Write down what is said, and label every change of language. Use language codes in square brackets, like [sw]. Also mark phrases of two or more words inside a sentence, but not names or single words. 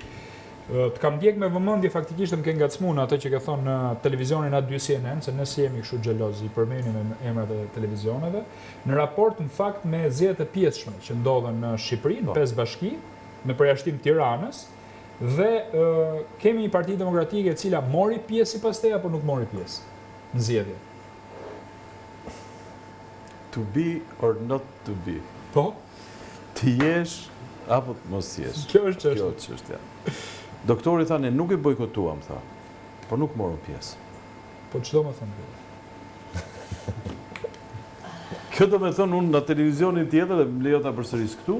[sq] Të kam ndjek me vëmendje faktikisht më ke ngacmuar atë që ke thonë në televizionin A2 CNN, se ne si jemi kështu xheloz, i përmendim emrat e televizioneve, në raport në fakt me zgjedhjet e pjesshme që ndodhen në Shqipëri, në 5 bashki, me përjashtim Tiranës, dhe kemi një Parti Demokratike e cila mori pjesë sipas teje apo nuk mori pjesë në zgjedhje? [en] To be or not to be. [sq] Po? Të jesh apo të mos jesh. Kjo është Kjo është çështja. Doktori tha ne nuk e bojkotuam, tha, por nuk morëm pjesë. Po çdo më thënë kjo? Kjo do me thonë unë në televizionin tjetër dhe më lejo ta përsëris këtu.